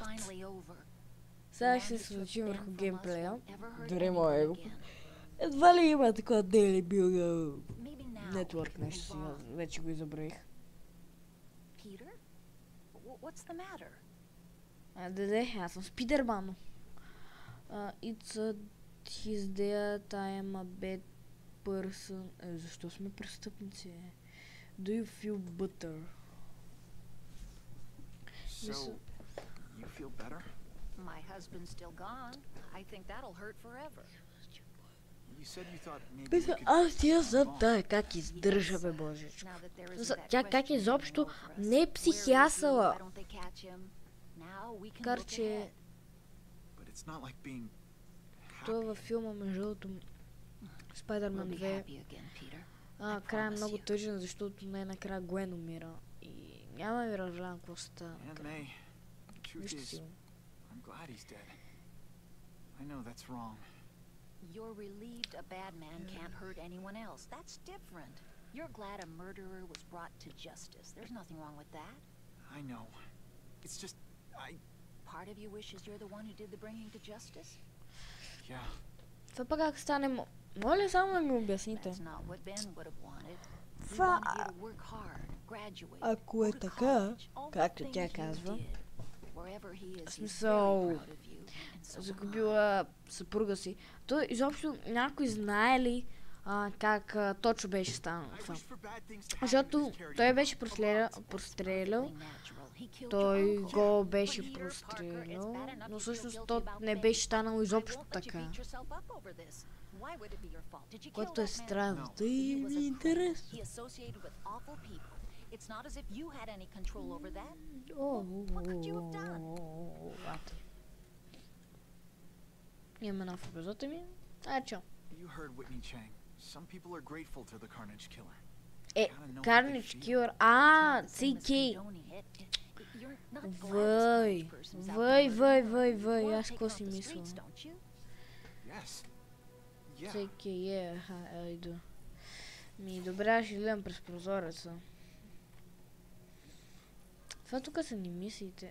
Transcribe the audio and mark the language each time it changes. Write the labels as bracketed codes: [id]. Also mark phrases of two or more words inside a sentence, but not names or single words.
[bg] Сега ще се случи върху геймплея. Дори моя его. Едва ли има такова Daily Bugle Network нещо си, вече го забравих. Аз съм Спидерман. [en] It's his dad, I am a bad person. [bg] Защо сме престъпници? [en] Do you feel better? So, you feel better? My husband's still gone. I think that'll hurt forever. You said you thought maybe you could... [bg] Аз тия знам тая как издържа, бе, божечко. Тя как изобщо не е психиасала. Карче... Това във филма, между другото, Спайдерман 2. Край е много тъжен, защото най-накрая Гуен умира. И няма да ви разгледам какво става. Вижте си го. [en] You're relieved a bad man can't hurt anyone else. That's different. You're glad a murderer was brought to justice. There's nothing wrong with that. I know. It's just, Part of you wishes you're the one who did the bringing to justice? Yeah. [bg] Това пък как стане... Моля само да ми обясните. [en] That's not what Ben would have wanted. He [bg] Това... [en] wanted you to work hard, graduate, [bg] Ако е [en] go to [bg] така, [en] college, all the [bg] както [en] things [bg] тя [en] you [bg] казва, [en] did. Wherever he is, [bg] в [en] he's [bg] смисъл, [en] very proud of you, and so am I. [bg] загубила съпруга си. Той изобщо някой знае ли как точно беше станало това? Защото той беше прострелял, той го беше прострелял, но всъщност то не беше станало изобщо така. Което е странно. Той ми е интересно. [en] It's not as if you had any control over that. What could you have done? [bg] Имаме нов епизод ми. Чо. [en] You heard Whitney Chang. Some people are grateful to the Carnage Killer. Carnage Killer. CK. [bg] Въй, аз какво си мисля? CK, айде. Добре, аз ще гледам през прозореца. Това тук са ни мисиите.